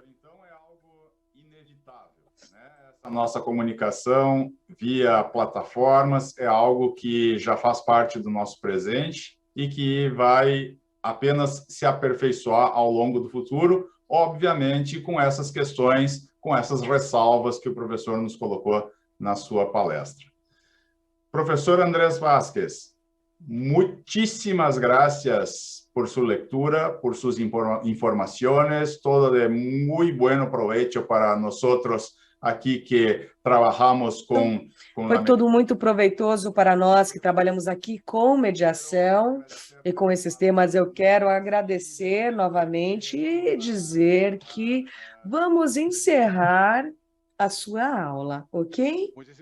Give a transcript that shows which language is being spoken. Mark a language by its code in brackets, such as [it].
[pt] Então, é algo inevitável, né? Essa nossa comunicação via plataformas é algo que já faz parte do nosso presente e que vai apenas se aperfeiçoar ao longo do futuro, obviamente com essas questões, com essas ressalvas que o professor nos colocou na sua palestra. [es] Profesor Andrés Vázquez, muchísimas gracias por su lectura, por sus informaciones, todo de muy buen provecho para nosotros [pt] aqui que trabalhamos com... Foi tudo muito proveitoso para nós que trabalhamos aqui com mediação e com esses temas. Eu quero agradecer novamente e dizer que vamos encerrar a sua aula, ok?